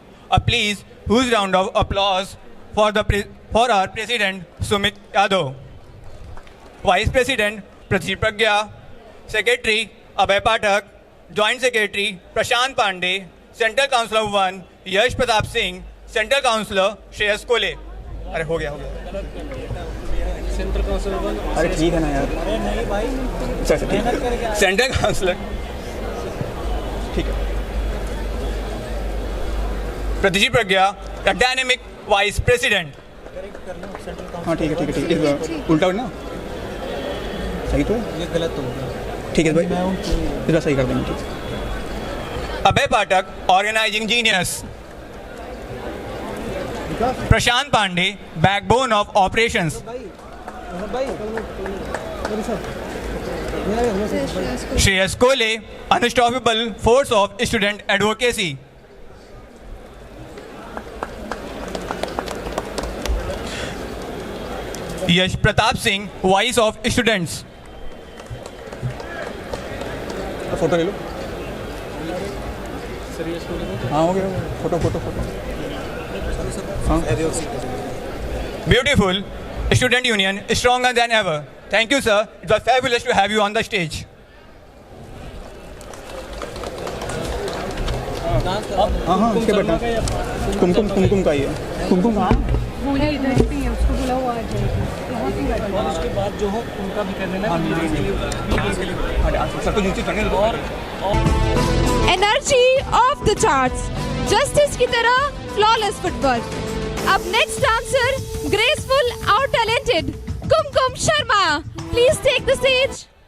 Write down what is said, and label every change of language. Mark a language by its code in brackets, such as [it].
[en] A please, huge round of applause for our President Sumit Yadav, Vice President Pradeep Pragya, Secretary Abhay Pathak, Joint Secretary Prashant Pandey, Central Councillor 1 Yash Pratap Singh, Central Councillor Shreyas Kole. [hi] अरे हो गया central councillor 1. अरे ठीक है ना यार. अच्छा ठीक है. सेंट्रल काउंसिलर ठीक है. [en] Pradeep Pragya, the dynamic vice president. [hi] हाँ ठीक है ठीक है. उल्टा ना सही तो ये गलत हो गया. ठीक है भाई, इधर सही कर देंगे. ठीक है. [en] Abhay Pathak, organising genius. Prashant Pandey, backbone of operations. Shreyas Kole, unstoppable force of student advocacy. Yash Pratap Singh, voice of students. [hi] Photo ले लो. हाँ हो गया. Photo. [en] Beautiful. Student Union is stronger than ever. Thank you, sir. It was fabulous to have you on the stage. [hi] हाँ उसके बेटा कुमकुम का ही है. कुमकुम कहाँ? बोले इधर पे है, उसको बुला हुआ आ जाएगा. उसके बाद जो हो उनका भी कर देना. सब कुछ नीचे करने दो. [en] Energy of the charts. Justice [hi] की तरह [en] flawless footwork. Up next dancer, graceful, out-talented, Kumkum Sharma. Please take the stage.